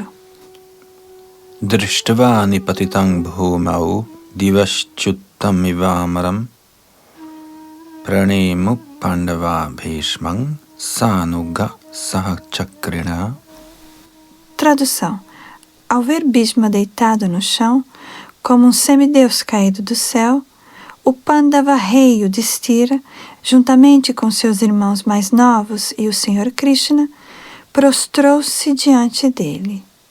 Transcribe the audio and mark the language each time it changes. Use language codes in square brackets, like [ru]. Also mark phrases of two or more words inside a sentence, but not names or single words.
[sa] Drishtva nipatitang bhumau divaschuttam ivamaram pranemu pandava bhishmang sanuga sahachakrina. [pt] Tradução. Ao ver Bhishma deitado no chão, como um semideus caído do céu, o Pandava rei Yudhishthira, juntamente com seus irmãos mais novos e o Senhor Krishna, prostrou-se diante dele.